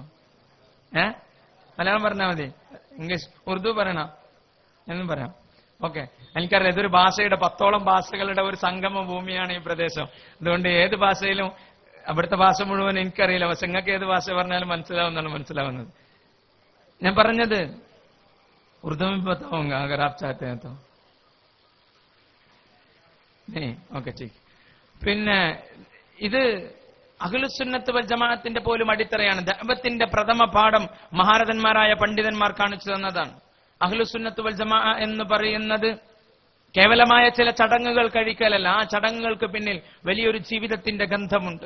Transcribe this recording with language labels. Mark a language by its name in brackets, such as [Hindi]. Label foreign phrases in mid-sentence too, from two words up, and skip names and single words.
[Malayalam] മലയാളം പറഞ്ഞാൽ മതി, ഇംഗ്ലീഷ് ഉറുദു പറയണോ എന്നും പറയാം. ഓക്കെ, എനിക്കറിയാം ഇതൊരു ഭാഷയുടെ 10ഓളം ഭാഷകളുടെ ഒരു സംഗമ ഭൂമിയാണ് ഈ പ്രദേശം. അതുകൊണ്ട് ഏത് ഭാഷയിലും, അവിടുത്തെ ഭാഷ മുഴുവൻ എനിക്കറിയില്ല, പക്ഷെ നിങ്ങൾക്ക് ഏത് ഭാഷ പറഞ്ഞാലും മനസ്സിലാവുന്നതാണ് മനസ്സിലാവുന്നത്. ഞാൻ പറഞ്ഞത് ഉറുദു [Hindi] में बताऊंगा अगर आप चाहते हैं तो नहीं. ഓക്കെ, ठीक. [Malayalam] പിന്നെ ഇത് അഹ്ലുസുന്നത്ത് വൽ ജമാഅത്തിന്റെ പോലും അടിത്തറയാണ്. ദഅവത്തിന്റെ പ്രഥമ പാഠം മഹാരഥന്മാരായ പണ്ഡിതന്മാർ കാണിച്ചു തന്നതാണ്. അഹ്ലുസുന്നത്ത് വൽ ജമാഅ എന്ന് പറയുന്നത് കേവലമായ ചില ചടങ്ങുകൾ കഴിക്കലല്ല, ആ ചടങ്ങുകൾക്ക് പിന്നിൽ വലിയൊരു ജീവിതത്തിന്റെ ഗന്ധമുണ്ട്.